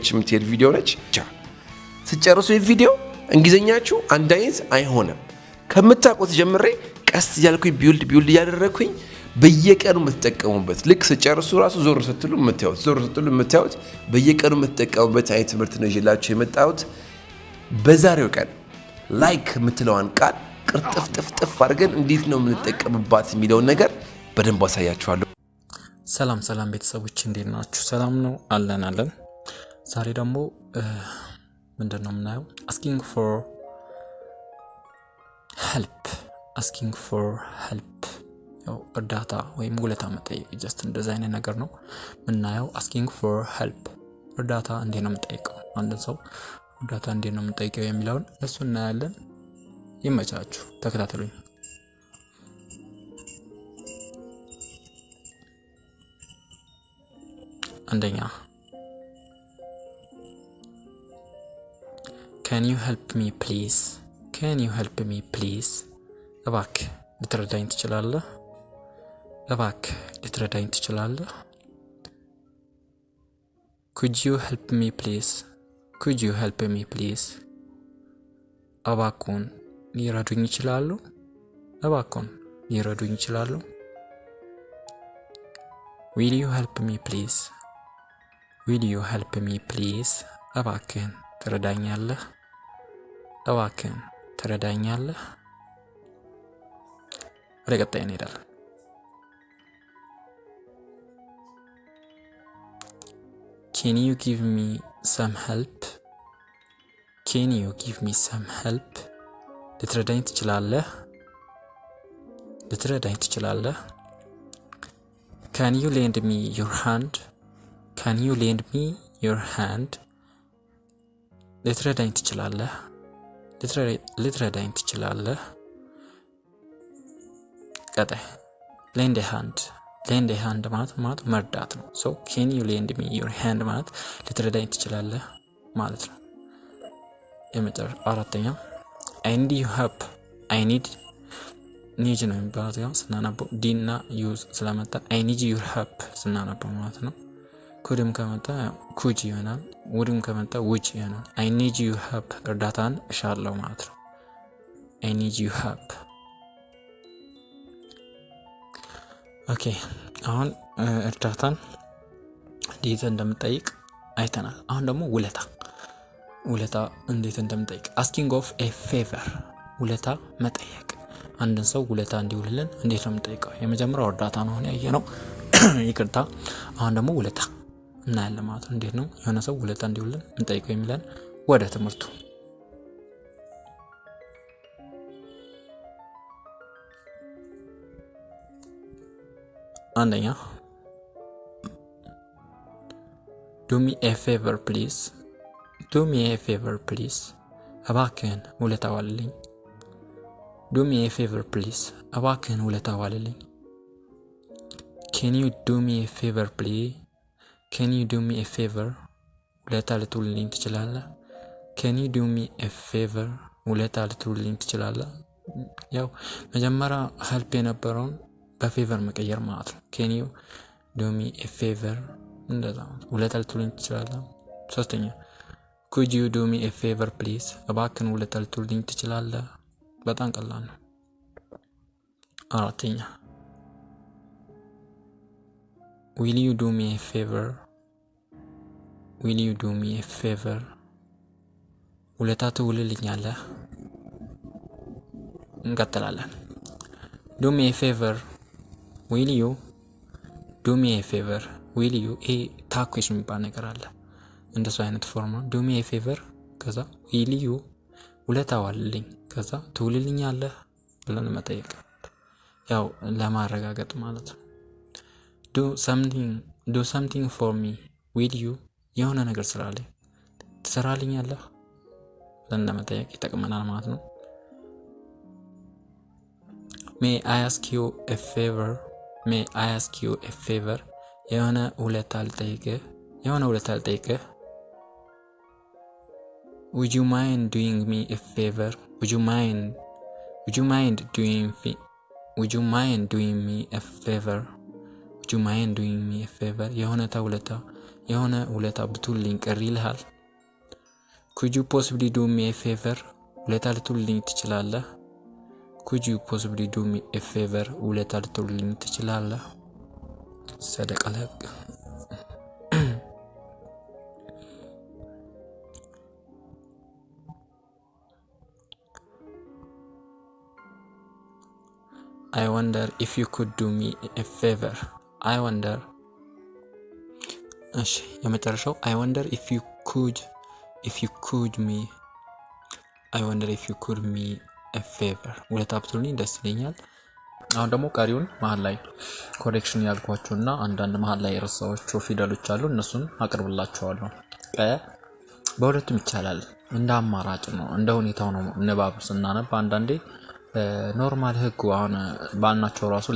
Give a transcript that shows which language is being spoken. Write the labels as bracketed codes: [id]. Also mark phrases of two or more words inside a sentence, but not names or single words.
[am] የምትሄድ ቪዲዮ ነች። ስትጨርሱ ይሄ ቪዲዮ እንግሊዘኛችሁ አንድ አይነት አይሆንም። ከምታውቁት ጀምሬ ቀስ ያልኩኝ ቢልድ ያደረኩኝ በየቀኑ የምትጠቀሙበት ልክ ስጨርሱ ራሱ ዞር ስትሉ የምታዩት በየቀኑ የምትጠቀሙበት አይነት ትምህርት ነው ይዤላችሁ የመጣሁት። በዛሬው ቀን ላይክ የምትለዋን ቃል ቅርጥፍጥፍጥፍ አድርገን እንዴት ነው የምንጠቀምባት የሚለውን ነገር በደንብ አሳያችኋለሁ። ሰላም ቤተሰቦች እንዴት ናችሁ? ሰላም ነው አለን። ዛሬ ደግሞ ምንድነው የምናየው? [en] asking for help [am] ያው እርዳታ ወይም ውለታ መጠየቅ ጀስት እንደዛ አይነት ነገር ነው የምናየው። [en] asking for help [am] እርዳታ እንዴት ነው የምጠይቀው? አንድ ሰው እርዳታ እንዴት ነው የምጠይቀው የሚለውን እሱ እናያለን። ይመቻችሁ፣ ተከታተሉኝ። አንደኛ [en] Can you help me please? [am] እባክህ ልትረዳኝ ትችላለህ? [en] Could you help me please? [am] እባክዎን ሊረዱኝ ይችላሉ? [en] Will you help me please? [am] እባክህን ትረዳኛለህ? ወደ ቀጣይ እንሄዳለን። [en] Can you give me some help? [am] ልትረዳኝ ትችላለህ? [en] Can you lend me your hand? [am] ልትረዳኝ ትችላለህ? ቀጣይ [en] lend a hand [am] ማለት መርዳት ነው። [en] so can you lend me your hand [am] ማለት ልትረዳኝ ትችላለህ ማለት ነው። አራተኛ [en] I need your help. [am] need ነው የሚባለው ያው ስናነበው d እና u ስለመጣ [en] I need your help [am] ስናነበው ማለት ነው። couldም ከመጣ could ይሆናል። wouldም ከመጣ would ይሆናል። [en] I need your help [am] እርዳታን እሻለሁ ማለት ነው። [en] I need your help. [am] ኦኬ አሁን እርዳታን እንዴት እንደምጠይቅ አይተናል። አሁን ደግሞ ውለታ እንዴት እንደምጠይቅ [en] asking of a favor [am] ውለታ መጠየቅ። አንድን ሰው ውለታ እንዲውልልን እንዴት ነው የምንጠይቀው? የመጀመሪያው እርዳታ ነው ያየነው ይቅርታ። አሁን ደግሞ ውለታ እናያለን ማለት ነው። እንዴት ነው የሆነ ሰው ውለታ እንዲውልልን እንጠይቀው የሚለን ወደ ትምህርቱ። [en] አንደኛ do me a favor please [am] እባክህን ውለታ ዋልልኝ። [en] do me a favor please [am] እባክህን ውለታ ዋልልኝ። [en] can you do me a favor [am] ውለታ ልትውልልኝ ትችላለህ? ያው መጀመሪያ help የነበረውን በፌቨር መቀየር ማለት ነው። [en] can you do me a favor [am] እንደዛ ውለታ ልትውልኝ ትችላለህ። ሶስተኛ [en] could you do me a favor please [am] እባክህን ውለታ ልትውልኝ ትችላለህ። በጣም ቀላል ነው። [en] አራተኛ will you do me a favor [am] ውለታ ትውልልኛለህ። እንቀጥላለን። [en] do me a favor will you [am] ይሄ ታኩሽ የሚባል ነገር አለ። እንደሱ አይነት ፎርማ [en] do me a favor [am] ከዛ [en] will you [am] ውለታ ዋልልኝ ከዛ ትውልልኛለህ ብለን መጠየቅ ያው ለማረጋገጥ ማለት ነው። [en] do something for me will you [am] የሆነ ነገር ስራልኝ ትሰራልኛለህ ብለን ለመጠየቅ ይጠቅመናል ማለት ነው። [en] May I ask you a favor? May I ask you a favor? [am] የሆነ ውለታ ልጠይቅህ [en] Would you mind doing me a favor? Would you mind doing me a favor? Would you mind doing me a favor? [am] የሆነ ውለታ ብትውልኝ ቅር ይልሃል? [en] Could you possibly do me a favor? [am] ውለታ ልትውልኝ ትችላለህ? [en] Could you possibly do me a favor? [am] ውለታ ልትውልኝ ትችላለህ? [ar] صدق لك. [en] I wonder if you could do me a favor. I wonder. [am] እሺ የመጨረሻው [en] I wonder if you could me. I wonder if you could me a favor. [am] ውለታ ብትውልኝ ደስ ይለኛል። አሁን ደግሞ ቀሪውን መሃል ላይ ኮሬክሽን ያልኳችሁና አንዳንድ መሃል ላይ የረሳኋቸው ፊደሎች አሉ እነሱን አቀርብላችኋለሁ። በሁለቱም ይቻላል እንደ አማራጭ ነው እንደ ሁኔታው ነው። ንባብ ስናነብ አንዳንዴ ኖርማል ህጉ አሁን ባልናቸው ራሱ ላይ